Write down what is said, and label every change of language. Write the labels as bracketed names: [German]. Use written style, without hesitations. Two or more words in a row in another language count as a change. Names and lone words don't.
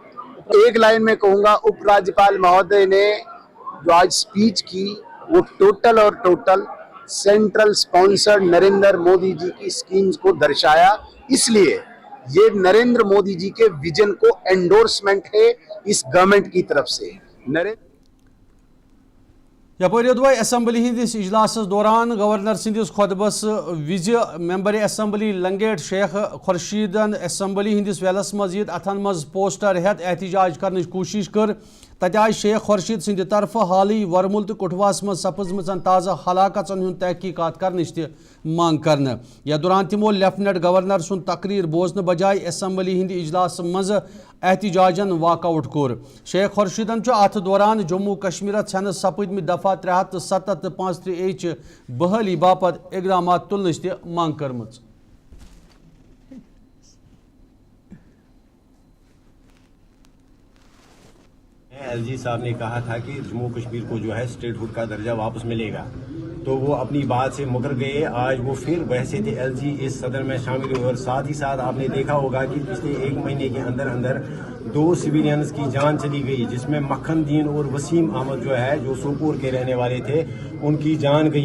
[Hindi] एक लाइन में कहूंगा, उपराज्यपाल महोदय ने जो आज स्पीच की वो टोटल और टोटल [English] central sponsored [Hindi] नरेंद्र मोदी जी की स्कीम्स को दर्शाया। इसलिए ये नरेंद्र मोदी जी के विजन को एंडोर्समेंट है इस गवर्नमेंट की तरफ से। [Kashmiri] یَپَر اسمبلی ہِندِس اجلاس دوران گورنر سِندِس خطبس وِز ممبر اسمبلی لنگیٹ شیخ خورشیدن اسمبلی ہِندِس ویلس مجید اتھن منز پوسٹر ہیتھ احتجاج کرنٕچ کوشش کٔر. تَتھ آز شیخ خورشید سِنٛد طرف ہالی ورمُل تہٕ کُٹھواس منز سپزم تازہ ہلاکتن ہُنٛد تحقیقات کرنچ تہٕ مانگ کرنٕہ. یتھ دوران تِمو لیفٹیننٹ گورنر سُنٛد تقریر بوزن بجاے اسمبلی ہِنٛد اجلاس منز احتجاجن واک آؤٹ کور. شیخ خورشیدن اتھ دوران جموں کشمیر چھَن سپدم دفعہ 370 تہٕ 35 بحالی باپت اقدام تُلنچ تہٕ مانگ کرمٕژ. [Hindi] एलजी साहब ने कहा था कि जम्मू कश्मीर को जो है स्टेटहुड का दर्जा वापस मिलेगा, तो वो अपनी बात से मुकर गए। आज वो फिर वैसे थे एलजी इस सदन में शामिल हुए और साथ ही साथ आपने देखा होगा कि पिछले 1 महीने के अंदर अंदर 2 सिविलियंस की जान चली गई, जिसमें मक्खन दीन और वसीम अहमद जो है, जो सोपोर के रहने वाले थे, उनकी जान गई।